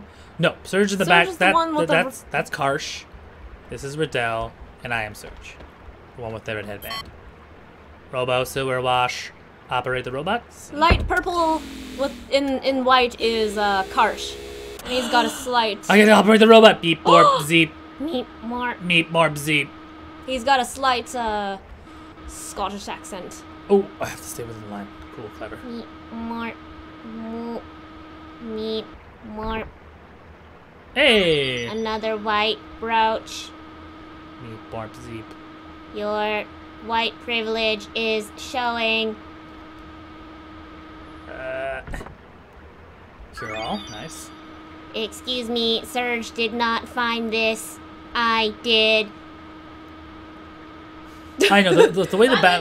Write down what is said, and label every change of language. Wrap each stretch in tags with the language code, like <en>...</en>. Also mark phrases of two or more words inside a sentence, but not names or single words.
<en>No, Surge in the back. That's Karsh. This is Riddell, and I am Surge, the one with the red headband. Robo Silver Wash, operate the robots. Light purple with in white is Karsh. And he's got a slight... I can operate the robot. Beep, borp, zeep. Meep, morp. Meep, morp, zeep. He's got a slight Scottish accent. Oh, I have to stay within the line. Cool, clever. Meep, morp, moop, meep, morp. Hey! Another white brooch. Meep, borp, zeep. Your white privilege is showing. Cure all. Nice. Excuse me, Surge did not find this. I did. I know, the way the bat...</en>